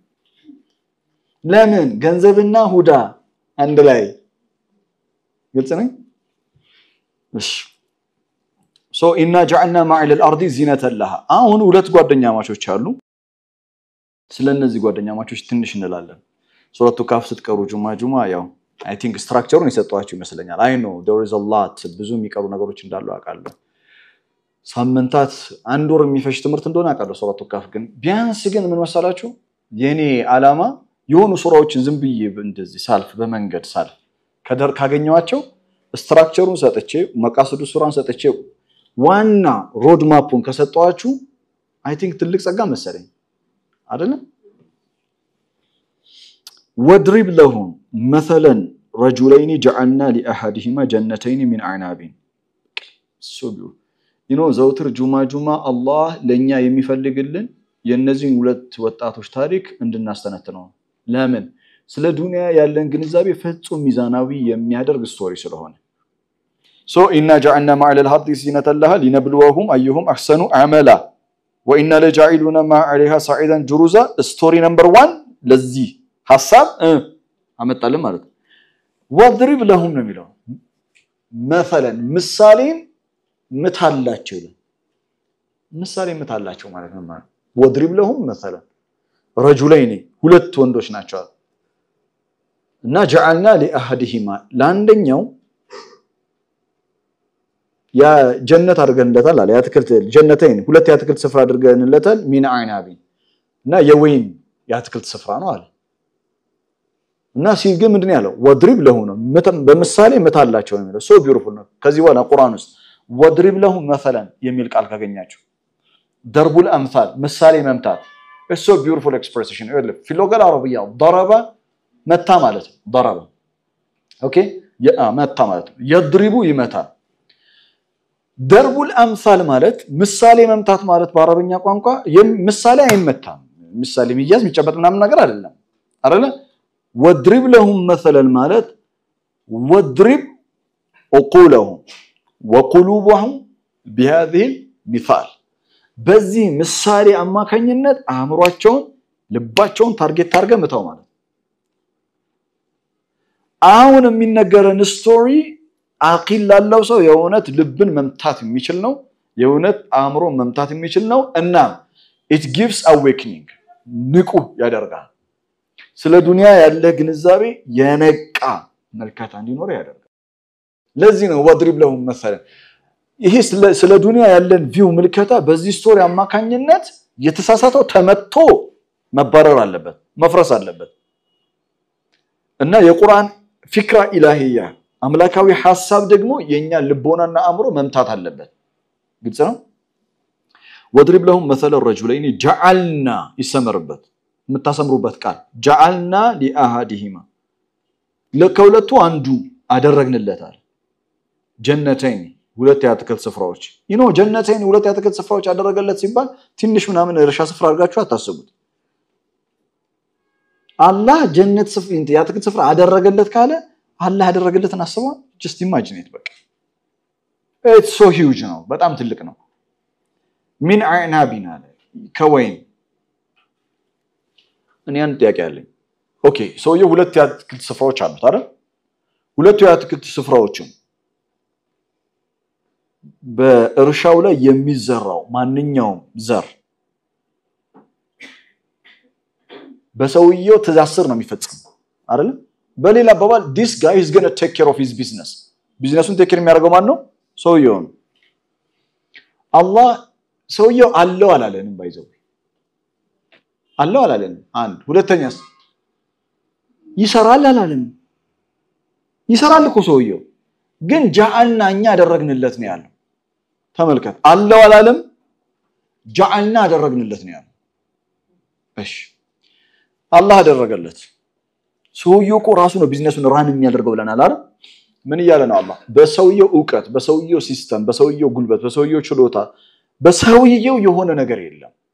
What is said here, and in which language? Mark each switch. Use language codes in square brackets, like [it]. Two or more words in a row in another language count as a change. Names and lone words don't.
[am] ለምን ገንዘብና ሁዳ አንድ ላይ ግልጽ ነው እሺ so [ar] إنا جعلنا ما على الأرض زينة لها [am] አሁን ሁለት ጓደኛ ማቾች አሉ ስለነዚህ ጓደኛ ማቾች ትንሽ እንላለን ሱረቱ ካፍ ስትቀሩ ጁማ ያው [en] I think [am] structure-ን ይሰጣችሁ ይመስለኛል [en] I know there is a lot [am] ብዙ የሚቀሩ ነገሮች እንዳሉ አውቃለሁ ሳምንታት አንድ ወር የሚፈጅ ትምህርት እንደሆነ አውቃለሁ ሱረቱ ካፍ ግን ቢያንስ ግን ምን መሰላችሁ የኔ አላማ የሆኑ ሱራዎችን ዝም ብዬ እንደዚህ ሳልፍ በመንገድ ሳልፍ ካገኘዋቸው structure-ን ሰጥቼ መቃሰዱ ሱራን ሰጥቼ ዋና [en] road map [am] ከሰጣችሁ [en] I think [am] ትልቅ ጸጋ መሰለኝ አይደለም [ar] وضرب لهم مثلا رجلين جعلنا لاحدهما جنتين من اعناب سبحان [en] you know [am] ዘውትር ጁማ አላህ ለኛ የሚፈልግልን የነዚህን ሁለት ወጣቶች ታሪክ እንድናስተነትነው ለምን ስለ ዱንያ ያለን ግንዛቤ ፍጹም ሚዛናዊ የሚያደርግ ስቶሪ ስለሆነ [ar] إنا جعلنا ما على الأرض زينة لها لنبلوهم أيهم أحسن عملا وإنا لجاعلون ما عليها صعيدا جرزا [en] story number 1 [am] ለዚህ ሐሳብ አመጣልን ማለት [ar] وضرب لهم [am] ነው የሚለው [ar] مثلا [am] ምሳሌን ምታላቸው ምሳሌ ምታላቸው ማለት ነው ማለት [ar] وضرب لهم مثلا رجلين [am] ሁለት ወንዶች ናቸው እና [ar] جعلنا لاحدهما ለአንደኛው [am] ያ ጀነት አድርገንለታል አለ ያትክልት ጀነተይን ሁለት ያትክልት ስፍራ አድርገንለታል [ar] من أعناب [am] እና የወይን ያትክልት ስፍራ ነው አለ እና ሲግ ምንድነው ያለው [ar] وضرب لهم [am] በምሳሌ መታላቸው ነው የሚለው [en] so beautiful [am] ነው ከዚህ በኋላ ቁርአን ውስጥ [ar] وضرب لهم مثلا [am] የሚል ቃል ካገኛችሁ [ar] ضرب الأمثال [am] ምሳሌ መምታት [en] it's so beautiful expression [ar] في اللغه العربيه ضرب [am] መታ ማለት ነው ضرب ኦኬ መታ ማለት ነው يضرب ይመታ [ar] ضرب الأمثال [am] ማለት ምሳሌ መምታት ማለት በአረበኛ ቋንቋ ምሳሌ አይመታም ምሳሌ የሚያዝ የሚጨበጥ ምናምን ነገር አይደለም አይደለ [ar] وضرب لهم مثلا [am] ማለት [ar] وضرب عقولهم وقلوبهم بهذه المثال [am] በዚህ ምሳሌ አማካኝነት አእምሮአቸውን ልባቸውን ታርጌት አድርገ መታው ማለት አሁን የሚነገረን ስቶሪ አቂል ላለው ሰው የሆነት ልብን መምታት የሚችል ነው የሆነት አእምሮ መምታት የሚችል ነው እና [en] it gives awakening [am] ንቁ ያደርጋል ስለ ዱንያ ያለ ግንዛቤ የነቃ መልካታ እንዲኖር ያደርጋል ለዚህ ነው [ar] وضرب لهم مثلا [am] ይሄ ስለ ዱንያ ያለን ቪው መልካታ በዚህ ስቶሪ አማካኝነት የተሳሳተው ተመቶ መባረር አለበት መፍረስ አለበት እና የቁርአን ፍክራ ኢላሂያ አምላካዊ ሐሳብ ደግሞ የኛ ልቦናና አእምሮ መምታት አለበት ግልጽ ነው [ar] وضرب لهم مثلا الرجلين جعلنا [am] ይሰመርበት መታሰምሩበት ቃል [ar] جعلنا لاحدهما [am] ለከውለቱ አንዱ አደረግንለታል ጀነተይን ሁለት ያተከል ስፍራዎች ጀነተይን ሁለት ያተከል ስፍራዎች አደረገለት ሲባል ትንሽ ምናምን እርሻ ስፍራ አድርጋችሁ አታስቡት አላህ ጀነት ስፍራ ያተከል ስፍራ አደረገለት ካለ አላህ ያደረገለትን አስበው [en] just imagine it [am] በቃ [en] it's so huge [am] ነው በጣም ትልቅ ነው [ar] من أعناب [am] ከወይን እኔ አንድ ጥያቄ አለኝ ኦኬ ሰውየው ሁለት ያትክልት ስፍራዎች አሉት አይደል ሁለቱ ያትክልት ስፍራዎችም በእርሻው ላይ የሚዘራው ማንኛውም ዘር በሰውየው ተዛስር ነው የሚፈጽም አይደል በሌላ አባባል [en] this guy is going to take care of his business [am] ቢዝነሱን [en] take care [am] የሚያደርገው ማን ነው ሰውየው ነው አላህ ሰውየው አለው አላለንም ባይዘው አለው አላለንም አንድ ሁለተኛስ ይሰራል አላለንም ይሰራል እኮ ሰውየው ግን ጃአልና እኛ አደረግንለት ነው ያለው ተመልከት አለው አላለም ጃአልና አደረግንለት ነው ያለው እሺ አላህ አደረገለት ሰውየው እኮ ራሱ ነው ቢዝነሱን ራን የሚያደርገው ብለናል አይደል ምን ይያለ ነው አላህ በሰውየው ዕውቀት በሰውየው ሲስተም በሰውየው ጉልበት በሰውየው ችሎታ በሰውየው የሆነ ነገር የለም